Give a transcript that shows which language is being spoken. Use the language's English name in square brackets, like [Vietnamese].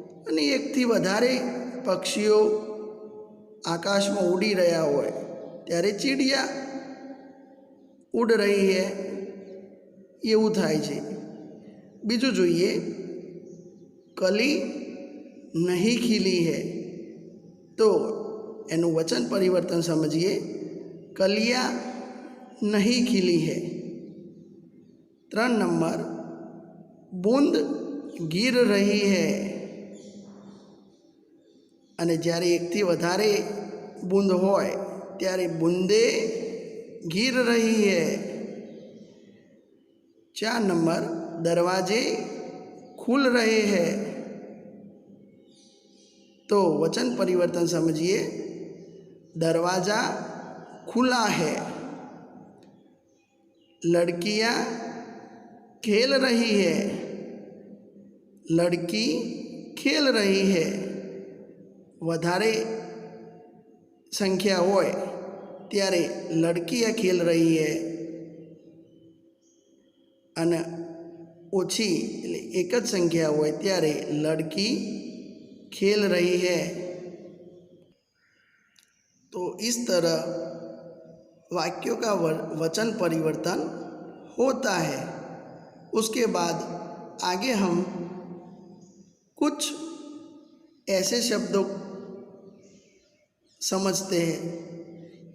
[Gujarati] અને એકથી વધારે પક્ષીઓ આકાશમાં ઉડી રહ્યા હોય ત્યારે [Hindi] ચીડિયા ઉડ રહી [Gujarati] છે એવું થાય છે। બીજું જોઈએ [Hindi] કલી नहीं खिली है तो [Gujarati] એનું વચન પરિવર્તન સમજીએ। [Hindi] कलियाँ नहीं खिली है। 3 नंबर बूंद गिर रही है [Gujarati] અને જ્યારે એકથી વધારે બૂંદ હોય ત્યારે બૂંદે [Hindi] गिर रही है। 4 नंबर दरवाजे खुल रहे हैं। तो वचन परिवर्तन समझिए। दरवाज़ा खुला है, लड़कियां खेल रही है, लड़की खेल रही है। [Gujarati] વધારે સંખ્યા હોય ત્યારે [Hindi] લડકીયા ખેલ રહી હે [Gujarati] અને ઓછી એટલે એક જ સંખ્યા હોય ત્યારે લડકી [Hindi] खेल रही है। तो इस तरह वाक्यों का वचन परिवर्तन होता है। उसके बाद आगे हम कुछ ऐसे शब्दों समझते हैं।